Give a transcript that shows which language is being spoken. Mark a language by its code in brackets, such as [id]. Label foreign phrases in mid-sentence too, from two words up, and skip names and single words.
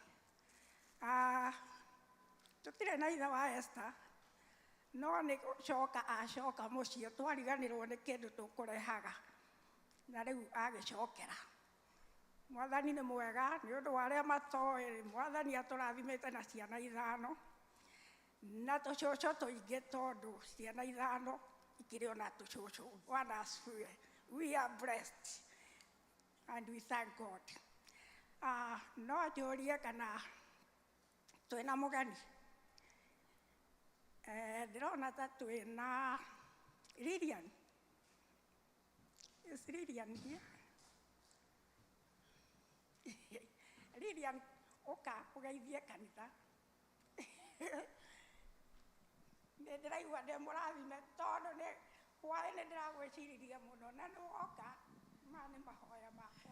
[ki] Tũtirĩ na ithe wa Esther no nĩ gũcoka acoka mũciĩ twariganĩrwo nĩ kĩndũ tũkũrehaga na rĩu agĩcokera. Mwathani nĩ mwega nĩ ũndũ wa arĩa matoĩ Mwathani atũrathimĩte na ciana 5 na tũcũcũ tũingĩ tondũ ciana 5 ikĩrĩ ona tũcũcũ. [sw] Bwana asifiwe. [en] We are blessed and we thank God. [ki] No njũrie kana twĩna mũgeni ndĩrona ta twĩna Lilian. [en] Is Lilian here? [ki] Lilian uka ugeithie kanitha nĩ ndĩraigua ndĩ mũrathime tondũ nĩ hwaĩ nĩ ndĩragwĩciririe mũno na nĩwoka maya nĩ mahoya makwa.